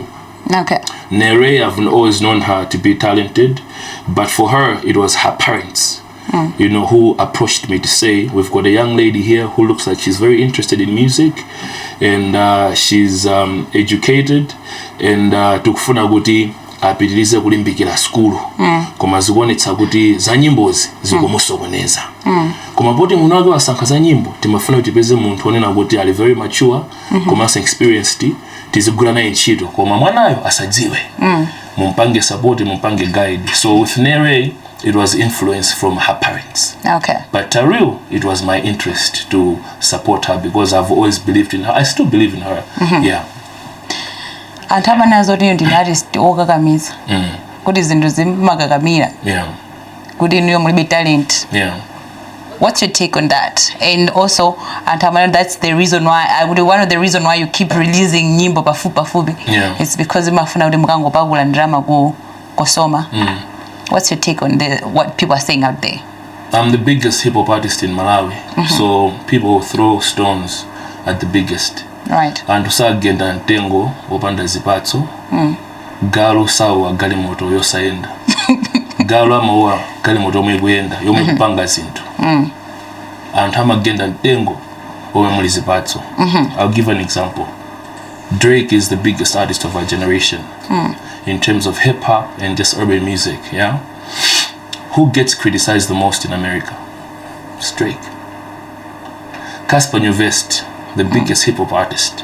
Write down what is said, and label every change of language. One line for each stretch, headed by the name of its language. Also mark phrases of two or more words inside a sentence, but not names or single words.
English: Okay. Nay-Ray, I've always known her to be talented, but for her, it was her parents, you know, who approached me to say, we've got a young lady here who looks like she's very interested in music, and she's educated, and
Nyanja: tukufuna kuti apitirize kulimbikira skulu koma zikuonetsa kuti za nyimbozi zikumusokoneza koma poti munaga wasankha za nyimbo timafuna kuti tipeze munthu onena kuti ali
English: very mature
Nyanja: koma experienced tizigula naye ntchito koma mwanayo asadziwe mumpange support, mumpange guide.
English: So with Nay-Ray, it was influence from her parents. Okay. But Taril, it was my interest to support her, because I've always believed in her. I still believe in her. Yeah.
Nyanja: Antama nazo ndi artist okakamiza. Kuti zinthu zimakakamira.
English: Yeah.
Nyanja: Kuti niyo mulibe talent.
English: Yeah. What's your take on that? And also, Antama, that's the reason why one of the reason why you keep releasing
Nyanja: nyimbo pafupi.
English: Yeah. It's because
Nyanja: mafuna kuti mukango pagula drama kusoma.
English: What's your take on what people are saying out there? I'm the biggest hip hop artist in Malawi, so people throw stones at the biggest. Right.
Nyanja: And usagenda ntengo opanda zipatso. Galo sawa galimoto yosaenda. Galo amawa galimoto omegwenda yomekupanga zinthu. Anthu amagenda ntengo omwe zipatso.
English: I'll give an example. Drake is the biggest artist of our generation in terms of hip hop and just urban music. Yeah. Who gets criticized the most in America? It's Drake. Casper Nyovest, the biggest hip hop artist.